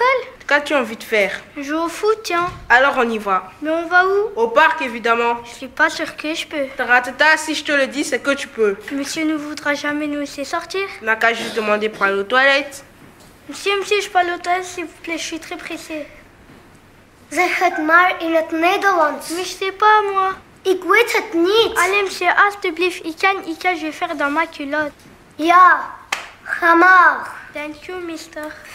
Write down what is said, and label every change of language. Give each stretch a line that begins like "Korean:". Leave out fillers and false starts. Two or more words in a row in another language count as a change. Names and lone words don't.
French: Qu'as-tu envie de faire? Je joue au foot, tiens. Alors on y va. Mais on va où? Au parc, évidemment. Je suis pas sûre que je peux. Taratata, si je te le dis, c'est que tu peux. Monsieur ne voudra jamais nous laisser sortir. N'a qu'à juste demander pour aller aux toilettes. Monsieur, je parle au toilette, s'il vous plaît, je suis très pressée.
Dutch: Zeg het maar in het Nederlands.
French: Mais je sais pas, moi.
Dutch: Ik weet het niet.
French: Allez, monsieur,
Dutch: alsjeblieft, ik kan,
French: je vais faire dans ma culotte.
Dutch: Ja, ga maar.
English: Thank you, mister.